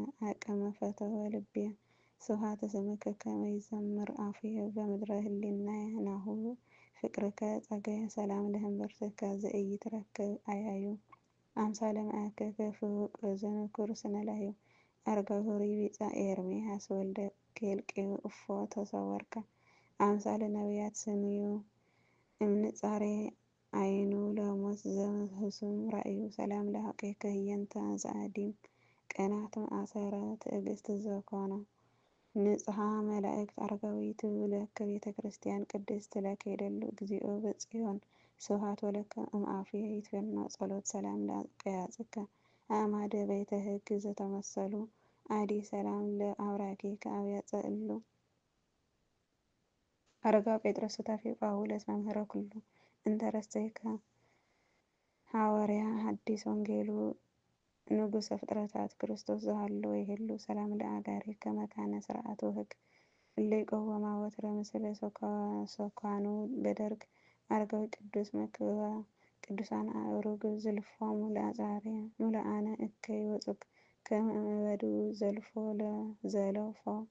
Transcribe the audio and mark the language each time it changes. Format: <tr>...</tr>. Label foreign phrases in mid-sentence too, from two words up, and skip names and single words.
<gez>አቅመ ፈተወ ልብየ። ስብሐተ ስምከ ከመ ይዘምር አፉየ በምድረ ህሊናየ ናሁ። ፍቅርከ ጸጋየ ሰላም ለህንበርትከ ዘኢይትረከብ አያዩ። አምሳለ መዓከ ከፍውቅ ዘንኩር ስነ ላህዩ። አረጋዊ ሆሪ ቢጻ ኤርምያስ ወልደ ኬልቄ እፎ ተሰወርከ። አምሳለ ነቢያት ስንዩ እምንጻሬ አይኑ ለሞት ዘህሱም ራእዩ። ሰላም ለሐቄከ ህየንተ ዘአዲም ቀናት ማእሰረ ትዕግስት ዘኮነ። ንጽሐ መላእክት አረጋዊ ትብለከ ቤተ ክርስቲያን ቅድስት ለከ ይደሉ እግዚኦ በጽዮን። ስብሐት ወለከ እምአፉየ ይትፌኖ ጸሎት። ሰላም ለአቀያጽከ አእማደ ቤተ ህግ ዘተመሰሉ። አዲ ሰላም ለአብራኪከ አብያጸ እሉ። አረጋዊ ጴጥሮስ ሱታፌ ጳውሎስ መምህረ ኩሉ። እንተ ረሰይከ ሐዋርያ ሐዲስ ወንጌሉ ንጉሰ ፍጥረታት ክርስቶስ ዘሃለወ ይሄሉ። ሰላም ለአጋሪከ መካነ ስርዓት ወህግ። እለ ይቀወማ ወትረ ምስለ ሶካ-፣ ሶኳኑ በደርግ። አረጋዊ ቅዱስ መክብባ ቅዱሳን አእሩግ ዝልፎሙ ለአጻርያ። ሙላአነ እከይ ወፁቅ ከመ እመበዱ ዘልፎ ለ-፣ ዘለፎ</gez>